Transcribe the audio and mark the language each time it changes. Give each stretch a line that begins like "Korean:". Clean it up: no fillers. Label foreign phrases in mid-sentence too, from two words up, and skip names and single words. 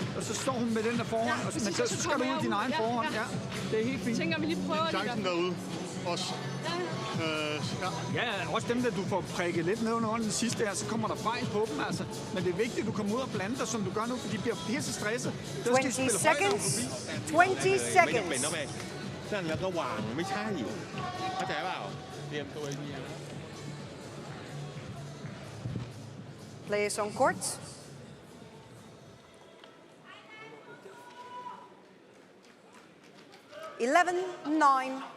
Danish: Og så står hun med den der forhånd, og men så skal du ud i din egen forhånd. Ja, det er helt fint. Jeg tænker, vi lige prøver det der. Chancen derude også. Ja, også dem, der du får prikket lidt ned under den sidste her, så kommer der fejl på dem, altså. Men det er vigtigt, at du kommer ud og blander dig, som du gør nu, for de bliver pisse stresset.
English: 20 seconds. 20 seconds.
Thai: นั่นแล้วก็วางไม่ใช่เข้าใจเปล่าเตรียมตัวดีนะ
English: Players on court. (11-9).